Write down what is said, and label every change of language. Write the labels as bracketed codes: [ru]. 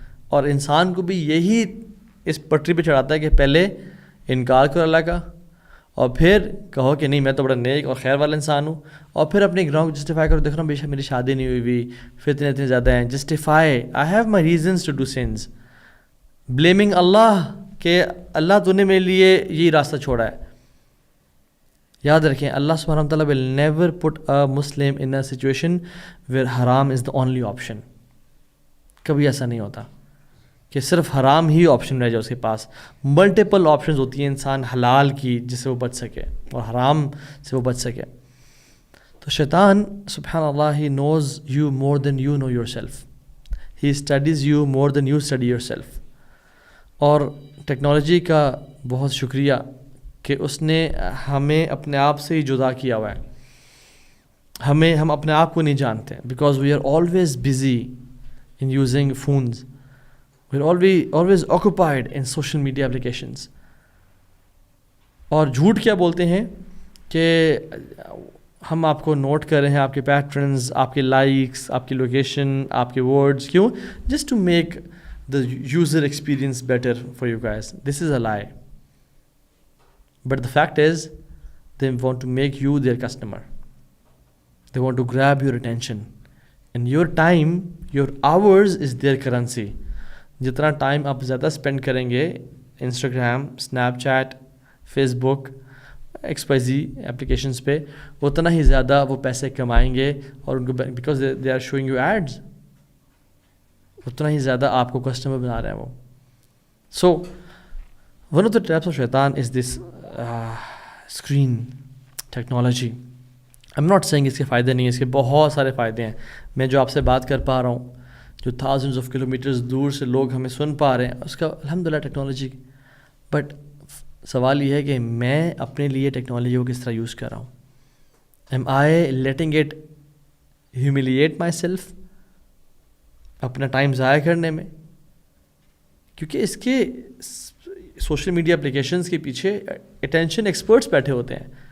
[ur] اور انسان کو بھی یہی اس پٹری پہ چڑھاتا ہے کہ پہلے انکار کرو اللہ کا, اور پھر کہو کہ نہیں میں تو بڑا نیک اور خیر والا انسان ہوں, اور پھر اپنے گناہوں کو جسٹیفائی کرو. دیکھ رہا ہوں بے شک میری شادی نہیں ہوئی ہوئی, فتنے اتنے زیادہ ہیں, justify, [en] I have my reasons to do sins, [ur] blaming اللہ کہ اللہ تو نے میرے لیے یہی راستہ چھوڑا ہے. یاد رکھیں [en] اللہ سبحانہ و تعالیٰ will never put a Muslim in a situation where haram is the only option. [ur] کبھی ایسا نہیں ہوتا کہ صرف حرام ہی آپشن رہ جائے اس کے پاس. ملٹیپل آپشنز ہوتی ہیں انسان حلال کی جس سے وہ بچ سکے اور حرام سے وہ بچ سکے. [en] تو شیطان سبحان اللہ he knows you more than you know yourself. He studies you more than you study yourself. [ur] اور ٹیکنالوجی کا بہت شکریہ کہ اس نے ہمیں اپنے آپ سے ہی جدا کیا ہوا ہے. ہم اپنے آپ کو نہیں جانتے [en] Because we are always busy in using phones, we are always occupied in social media applications. [ur] اور جھوٹ کیا بولتے ہیں کہ ہم آپ کو نوٹ کر رہے ہیں, آپ کے پیٹرنز, آپ کے لائکس, آپ کی لوکیشن, آپ کے ورڈز, کیوں؟ [en] Just to make the user experience better for you guys. This is a lie. But the fact is, they want to make you their customer. They want to grab your attention. And your time, your hours is their currency. [ur] جتنا time آپ زیادہ spend کریں گے Instagram, snap chat, face بک, XYZ applications پہ, اتنا ہی زیادہ وہ پیسے کمائیں گے, اور ان کو [en] because they are showing you ads, [ur] اتنا ہی زیادہ آپ کو کسٹمر بنا رہے ہیں وہ. [en] So one of the traps of شیطان is this screen technology. I am not saying [ur] اس کے فائدے نہیں ہیں, اس کے بہت سارے فائدے ہیں. میں جو آپ سے بات کر پا رہا ہوں, جو تھاؤزنڈز آف کلو میٹرز دور سے لوگ ہمیں سن پا رہے ہیں, اس کا الحمد للہ ٹیکنالوجی. بٹ سوال یہ ہے کہ میں اپنے لیے ٹیکنالوجی کو کس طرح یوز کر رہا ہوں. [en] am I letting it humiliate myself, [ur] اپنا ٹائم ضائع کرنے میں, کیونکہ اس کے سوشل میڈیا اپلیکیشنز کے پیچھے اٹینشن ایکسپرٹس بیٹھے ہوتے ہیں.